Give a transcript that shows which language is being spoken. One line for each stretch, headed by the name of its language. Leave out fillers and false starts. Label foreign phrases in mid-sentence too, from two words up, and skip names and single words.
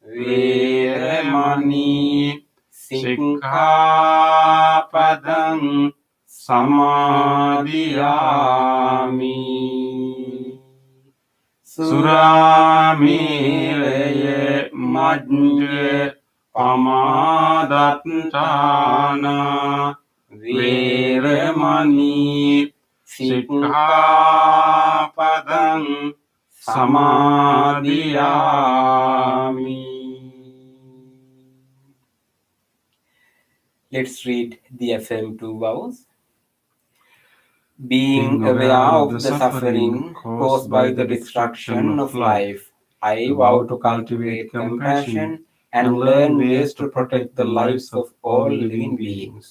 Pali: viremani sikkhapadang samadhiyami, Suramēlaye majjhe pamādatthāna viremani sikkhapadang samadhiyami.
English: Let's read the affirmed 2 vows. Being aware of the suffering caused by the destruction of life, I vow to cultivate compassion and learn ways to protect the lives of all living beings.